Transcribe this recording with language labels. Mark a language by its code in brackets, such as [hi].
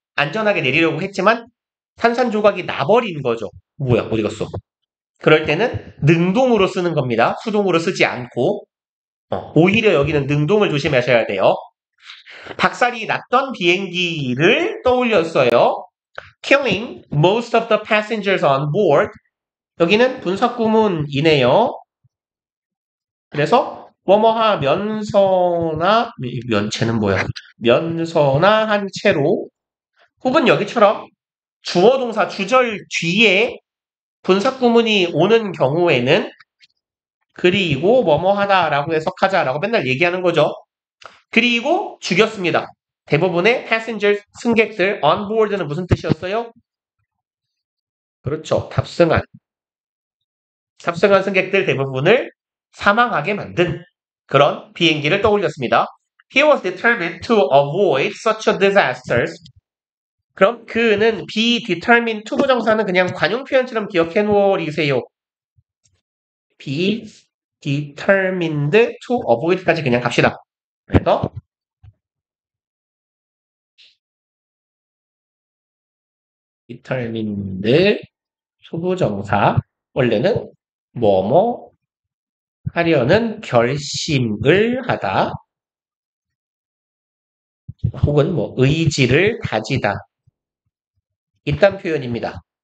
[ko] 안전하게 내리려고 했지만 탄산조각이 나버린 거죠. 뭐야 어디 갔어? 그럴 때는 능동으로 쓰는 겁니다. 수동으로 쓰지 않고 오히려 여기는 능동을 조심하셔야 돼요. 박살이 났던 비행기를 떠올렸어요. [en] Killing most of the passengers on board. [ko] 여기는 분사구문이네요. 그래서 뭐뭐하 면서나 면체는 뭐야? 면서나 한 채로 혹은 여기처럼 주어 동사 주절 뒤에 분사구문이 오는 경우에는 그리고 뭐뭐 하다라고 해석하자라고 맨날 얘기하는 거죠. 그리고 죽였습니다. 대부분의 passengers, 승객들, on board는 무슨 뜻이었어요? 그렇죠. 탑승한 승객들 대부분을 사망하게 만든 그런 비행기를 떠올렸습니다. [en] He was determined to avoid such a disasters. [ko] 그럼 그는 [en] be determined to [ko] 부정사는 그냥 관용 표현처럼 기억해 놓으세요. [en] be determined to avoid [ko] 까지 그냥 갑시다. 그래서 determined 초부정사 원래는 뭐뭐 하려는 결심을 하다 혹은 뭐 의지를 가지다 이딴 표현입니다.